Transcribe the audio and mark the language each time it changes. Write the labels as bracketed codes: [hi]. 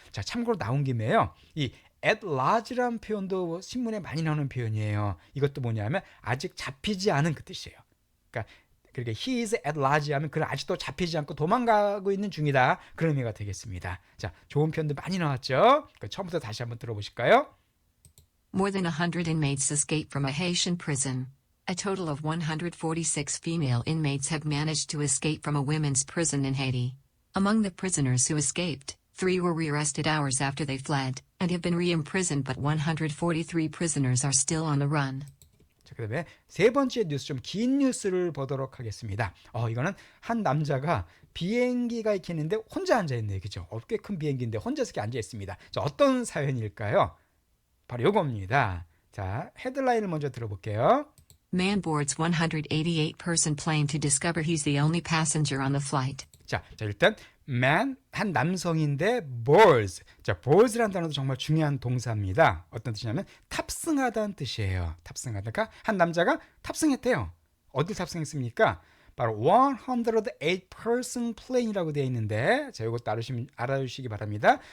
[ko] 자, 참고로 나온 김에요. 이 at large라는 표현도 신문에 많이 나오는 표현이에요. 이것도 뭐냐면 아직 잡히지 않은 그 뜻이에요. 그러니까 [en] he is at large [ko] 하면 그는 아직도 잡히지 않고 도망가고 있는 중이다. 그런 의미가 되겠습니다. 자, 좋은 표현도 많이 나왔죠. 처음부터 다시 한번 들어보실까요? [en] More than 100 inmates escaped from a Haitian prison. A total of 146 female inmates have managed to escape from a women's prison in Haiti. Among the prisoners who escaped, 3 were rearrested hours after they fled, and have been re-imprisoned, but 143 prisoners are still on the run. [ko] 자, 그다음에 세 번째 뉴스, 좀 긴 뉴스를 보도록 하겠습니다. 이거는 한 남자가 비행기가 이렇게 있는데 혼자 앉아있네요. 그죠? 꽤 큰 비행기인데 혼자서 이렇게 앉아있습니다. 자, 어떤 사연일까요? 바로 요겁니다. 자, 헤드라인을 먼저 들어볼게요. [en] Man boards 188-person plane to discover he's the only passenger on the flight. [ko] 자, 일단 man, 한 남성인데 boards. 자, boards라는 단어도 정말 중요한 동사입니다. 어떤 뜻이냐면 탑승하다는 뜻이에요. 탑승하다. 그러니까 한 남자가 탑승했대요. 어딜 탑승했습니까? 바로 [en] 108-person plane [ko] 이라고 되어 있는데, 자, 이것도 알아주시기 바랍니다.